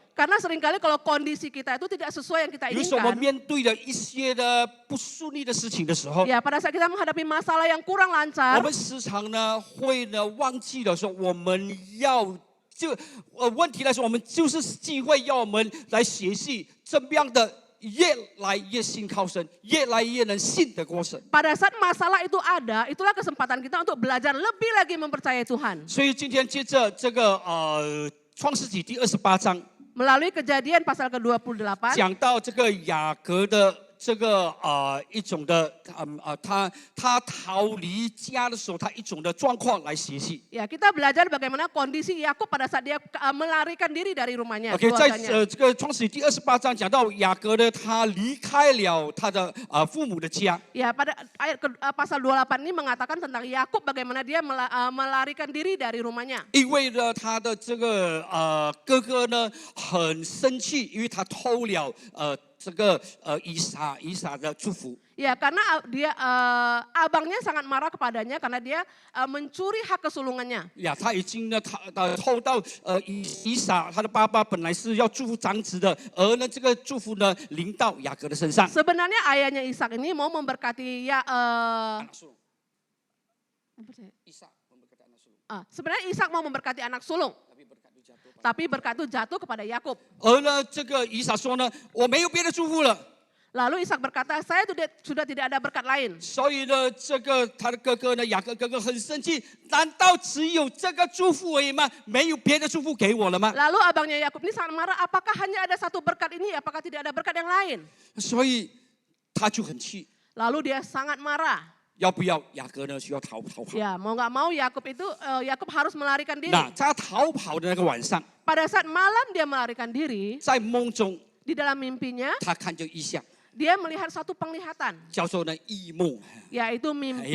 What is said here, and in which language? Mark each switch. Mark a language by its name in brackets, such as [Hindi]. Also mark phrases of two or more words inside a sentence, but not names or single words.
[Indonesian] Karena seringkali kalau kondisi kita itu tidak sesuai yang kita [Chinese] 有时候我们 [Indonesian] inginkan, [Chinese] 面对了一些的不顺利的事情的时候， [Indonesian] ya pada saat kita menghadapi masalah yang kurang [Chinese] 我 [Indonesian] lancar, [Chinese] 们时常呢会呢忘记了说我们要问题来说，我们就是机会要我们来学习怎么样的越来越信靠神，越来越能信得过神。 [Indonesian] pada saat masalah itu ada, itulah kesempatan kita untuk belajar lebih lagi mempercayai Tuhan. [Chinese] 所以今天接着这个创世纪第28章。 [Indonesian] Melalui Kejadian pasal ke-28, [Chinese] 讲到这个雅各的这个一种的他逃离家的时候，他一种的状况来学习。 [Indonesian] ya kita belajar bagaimana kondisi Yakub pada saat dia melarikan diri dari rumahnya, [Chinese] OK， 在 [Indonesian] keluarganya. [Chinese] 这个创世纪第28章讲到雅各呢，他离开了他的父母的家。 [Indonesian] Ya pada ayat pasal 28 ini mengatakan tentang Yakub bagaimana dia melarikan diri dari rumahnya. [Chinese] 因为呢，他的这个哥哥呢很生气，因为他偷了这个以撒的祝福。 [Indonesian] Ya karena dia abangnya sangat marah kepadanya karena dia mencuri hak kesulungannya. [Chinese] 呀，他已经呢，他偷到以撒他的爸爸本来是要祝福长子的，而呢这个祝福呢临到雅各的身上。 [Indonesian] Sebenarnya ayahnya Ishak ini mau memberkati sebenarnya Ishak mau memberkati anak sulung. Tapi berkat itu jatuh kepada Yakub. [Chinese] 而呢这个以撒说呢，我没有别的祝福了。 [Indonesian] Lalu Ishak berkata, saya sudah tidak ada berkat lain. [Chinese] 所以呢，这个他的哥哥呢，雅各哥哥很生气，难道只有这个祝福而已吗？没有别的祝福给我了吗？ [Indonesian] Lalu abangnya Yakub ini sangat marah, apakah hanya ada satu berkat ini, apakah tidak ada berkat yang lain? [Chinese] 所以他就很气， [Indonesian] Lalu dia sangat marah. [Chinese] 要不要雅各呢？需要逃跑。 [Indonesian] Ya, mau nggak mau Yakub harus melarikan diri. [Chinese] 那在他逃跑的那个晚上， [Indonesian] Pada saat malam dia melarikan diri, [Chinese] 在梦中 [Indonesian] di dalam mimpinya [Chinese] 他看见异象， [Indonesian] dia melihat satu penglihatan, [Chinese] 叫做呢异梦， [Indonesian] yaitu mimpi,